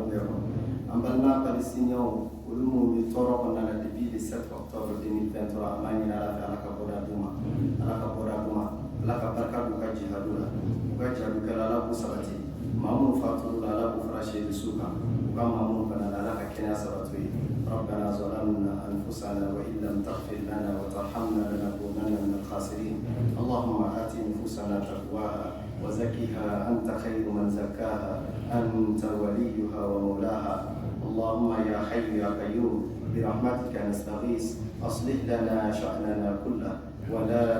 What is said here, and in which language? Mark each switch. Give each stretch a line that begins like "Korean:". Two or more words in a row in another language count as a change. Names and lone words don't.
Bambara: bɛɛ kɔnɔ an balima palestiniens olu minnu bɛ tɔɔrɔ kɔnɔna la
French: depuis le 7 octobre 2023
Bambara: an b'a ɲini ala fɛ ala ka bɔda d'u ma ala ka bɔda d'u ma ala ka barika d'u ka jihadu la u ka jihadu kɛla ala k'u sabati maa minnu fatura la ala k'u fara seyidu su kan u ka maa minnu fana la ala ka kɛnɛya sabati u ye
Arabic: ربنا ظلمنا أنفسنا وإن لم تغفر لنا وترحمنا لنكونن من الخاسرين اللهم آت نفوسنا تقواها وزكها أنت خير من زكاها أنت وليها ومولاها اللهم يا حي يا قيوم برحمتك نستغيث أصلح لنا شأننا كله ولا